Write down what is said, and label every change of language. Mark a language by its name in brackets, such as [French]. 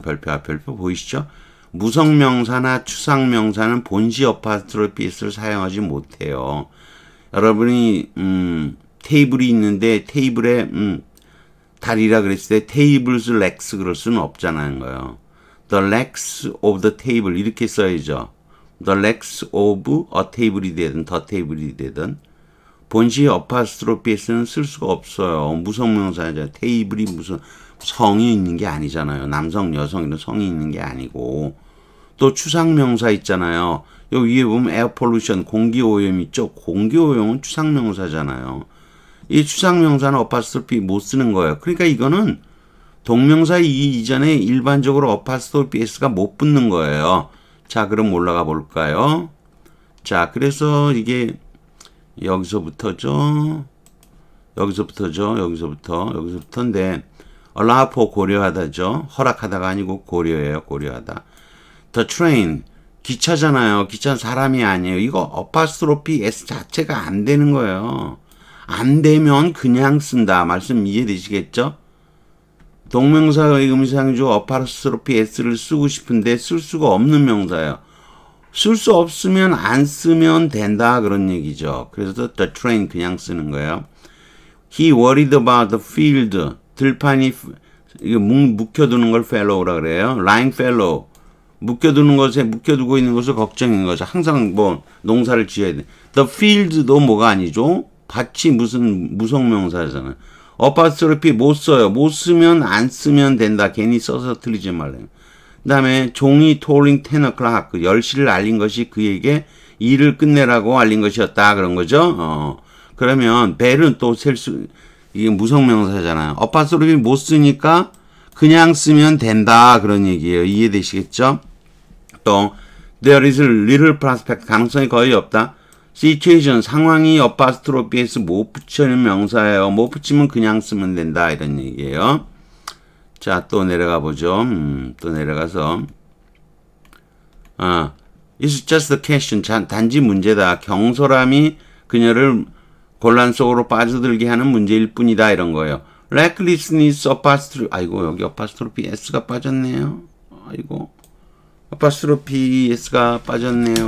[Korean] 별표 보이시죠? 무성명사나 추상명사는 본시 어파스트로피 S를 사용하지 못해요. 여러분이 테이블이 있는데 테이블에 다리라 그랬을 때 [English] tables legs [Korean] 그럴 수는 없잖아요. 거요. [English] The legs of the table [Korean] 이렇게 써야죠. [English] The legs of a table [Korean] 이 되든 the table이 되든 본시 어파스트로피 S는 쓸 수가 없어요. 무성명사죠. 테이블이 무슨 성이 있는 게 아니잖아요. 남성, 여성 이런 성이 있는 게 아니고 또 추상명사 있잖아요. 여기 위에 보면 에어 폴루션 공기오염 있죠. 공기오염은 추상명사잖아요. 이 추상명사는 어파스트로피 못 쓰는 거예요. 그러니까 이거는 동명사 이전에 일반적으로 어파스트로피 S가 못 붙는 거예요. 자, 그럼 올라가 볼까요? 자, 그래서 이게 여기서부터인데 [English] allow for [Korean] 고려하다죠. 허락하다가 아니고 고려예요. 고려하다. [English] The train [Korean] 기차잖아요. 기차는 사람이 아니에요. 이거 어파스트로피 S 자체가 안 되는 거예요. 안 되면 그냥 쓴다. 말씀 이해되시겠죠? 동명사의 의미상조 어파스트로피 S를 쓰고 싶은데 쓸 수가 없는 명사예요. 쓸 수 없으면 안 쓰면 된다. 그런 얘기죠. 그래서 the train 그냥 쓰는 거예요. [English] He worried about the field. [Korean] 들판이 이거 묵혀두는 걸 fellow라 그래요. [English] lying fallow. [Korean] 묵혀두고 있는 것을 걱정인 거죠. 항상 뭐 농사를 지어야 돼. The field도 뭐가 아니죠? 밭이 무슨 무성명사잖아요. 어파스트로피 못 써요. 못 쓰면 안 쓰면 된다. 괜히 써서 틀리지 말래요. 그 다음에 종이 [English] tolling 10 o'clock [Korean] 10시를 알린 것이 그에게 일을 끝내라고 알린 것이었다. 그런 거죠. 그러면 벨은 또 이게 무성명사잖아요. 어파스트로피 못 쓰니까 그냥 쓰면 된다. 그런 얘기예요. 이해되시겠죠? 또 [English] there is little prospect [Korean] 가능성이 거의 없다. situation 상황이 어파스트로피 S 못 붙이는 명사예요. 못 붙이면 그냥 쓰면 된다. 이런 얘기예요. 자, 또 내려가 보죠. 또 내려가서 [English] It's just a question. [Korean] 단지 문제다. 경솔함이 그녀를 곤란 속으로 빠져들게 하는 문제일 뿐이다. 이런 거예요. recklessness apostrophe 아이고 여기 apostrophe S가 빠졌네요. 아이고 apostrophe S가 빠졌네요.